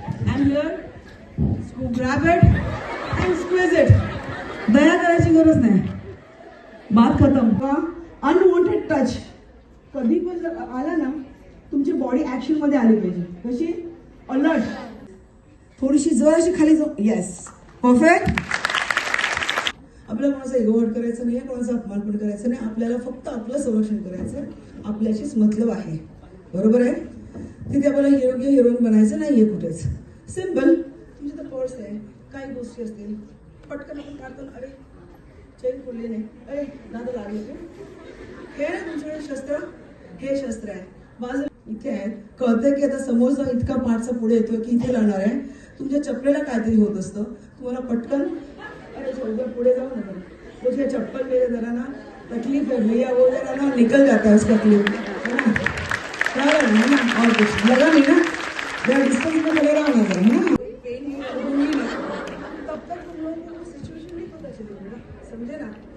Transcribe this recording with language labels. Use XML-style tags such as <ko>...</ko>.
<en>And here, grab it and squeeze it.</en> <mr>दया करायची गरज नाही.</mr> <hi>बात खतम.</hi> <mr>अनवॉन्टेड टच कधी पण जर आला ना, तुमची बॉडी ऍक्शन मध्ये आली पाहिजे. कशी? अलर्ट. थोडीशी जराशी खाली जाऊ. Yes, perfect. आपल्याला कोणाचा इगो हर्ट करायचं नाही, कोणाचा अपमान पण करायचं नाही. आपल्याला फक्त आपलं संरक्षण करायचं. आपल्याशीच मतलब आहे. बरोबर आहे? तिथे आपल्याला योग्य हिरोईन बनायचं नाहीये कुठेच. सिंपल. तुमची तर पर्स आहे, काही गोष्टी असतील, पटकन आपण काढतो. अरे चेन खोलली नाही, अरे दादा लागले. हे ना तुमच्याकडे शस्त्र, हे शस्त्र आहे. बाजूला इथे आहेत. कळतंय की आता समोरचा इतका पाठचा पुढे येतोय की इथे लागणार आहे. तुमच्या चपलेला काहीतरी होत असतं. तुम्हाला पटकन</mr> <hi>अरे थोड़ा पुढे जाओ ना. मुझे चप्पल मेरे जरा ना तकलीफ है भैया, वो जरा ना निकल जाता है उसका तकलीफ, है ना? और कुछ लगा नहीं ना, जरा डिस्टेंस में खड़े रहो ना, है ना? तब तक तुम लोगों को सिचुएशन नहीं पता चलेगी, समझे ना?</hi>